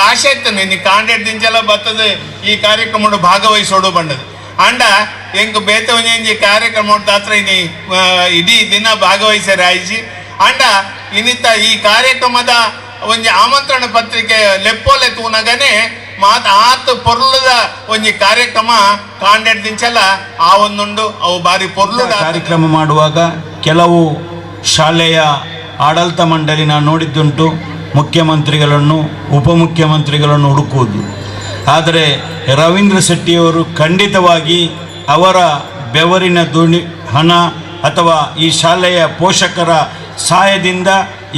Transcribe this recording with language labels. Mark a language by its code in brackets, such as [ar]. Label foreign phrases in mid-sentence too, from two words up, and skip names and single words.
[tcy] ಆಶೆ ಇತ್ತು ನೀನು ಕಾಂಡೇಡ್ ದಿಂಚೆಲ್ಲ ಬರ್ತದೆ ಈ ಕಾರ್ಯಕ್ರಮ ಭಾಗವಹಿಸೋಡು ಬಂಡದು ಅಂಡ ಎಂಕ್ ಬೇತೆ ಒಂಜಿ ಕಾರ್ಯಕ್ರಮ ದಾತ್ರ ಇನಿ ಇಡೀ ದಿನ ಭಾಗವಹಿಸ್ಯಾರ ಆಯ್ಸಿ ಅಂಡ ಇನ್ನಿತ್ತ ಈ ಕಾರ್ಯಕ್ರಮದ ಒಂಜಿ ಆಮಂತ್ರಣ ಪತ್ರಿಕೆ ಲೆಪ್ಪೋಲೆ ತೂನಗನೆ ಆತ ಪೊರ್ಲದ ಒಂಜಿ ಕಾರ್ಯಕ್ರಮ ಕಾಂಡೇಡ್ ದಿಂಚೆಲ್ಲ ಆ ಒಂದುಂಡು ಅವು ಬಾರಿ ಪೊರ್ಲುದ [kn] ಕಾರ್ಯಕ್ರಮ ಮಾಡುವಾಗ ಕೆಲವು ಶಾಲೆಯ ಆಡಳಿತ ಮಂಡಳಿ ನಾನು ನೋಡಿದ್ದುಂಟು ಮುಖ್ಯಮಂತ್ರಿಗಳನ್ನು ಉಪಮುಖ್ಯಮಂತ್ರಿಗಳನ್ನು ಹುಡುಕುವುದು. ಆದರೆ ರವೀಂದ್ರ ಶೆಟ್ಟಿಯವರು ಖಂಡಿತವಾಗಿ ಅವರ ಬೆವರಿನ ಹಣ ಅಥವಾ ಈ ಶಾಲೆಯ ಪೋಷಕರ ಸಹಾಯದಿಂದ ಈ